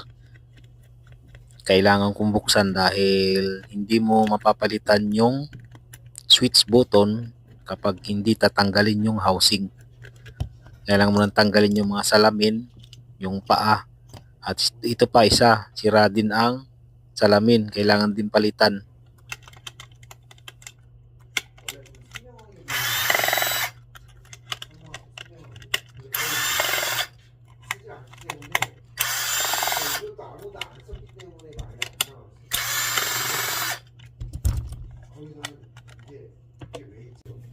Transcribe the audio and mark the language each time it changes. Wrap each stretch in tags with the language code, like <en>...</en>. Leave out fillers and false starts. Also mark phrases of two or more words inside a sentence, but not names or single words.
<tl>Kailangan kong buksan dahil hindi mo mapapalitan yung</tl> <en>switch button</en> <tl>kapag hindi tatanggalin yung housing. Kailangan mo nang tanggalin yung mga salamin, yung paa. At ito pa isa, sira din ang salamin. Kailangan din palitan.</tl> <ko>이것도 아무도 안 썼기 때문에 많이 안 나왔어. 거기서는 이게 왜 있죠?</ko>